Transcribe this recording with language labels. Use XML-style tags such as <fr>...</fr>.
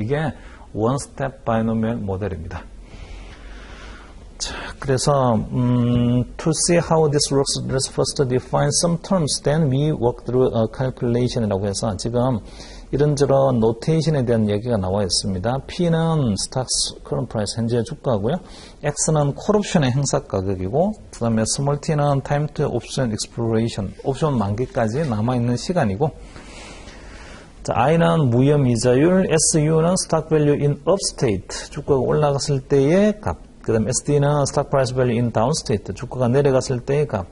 <ko>이게 원 스텝 바이노미얼 모델입니다. 자, 그래서</ko> <en>to see how this works, let's first define some terms. Then we walk through a calculation</en> <ko>이라고 해서 지금 이런저런 노테이션에 대한 얘기가 나와 있습니다. P는</ko> <en>stocks current price</en> <ko>현재 주가고요. X는 콜 옵션의 행사 가격이고, 그 다음에 small t는</ko> <en>time to option expiration,</en> <ko>옵션 만기까지 남아 있는 시간이고, 자, I는 무혐 이자율, SU는</ko> <en>stock value in up state,</en> <ko>주가가 올라갔을 때의 값. 그 다음 SD는</ko> <en>stock price value in down state,</en> <ko>주가가 내려갔을 때의 값.</ko>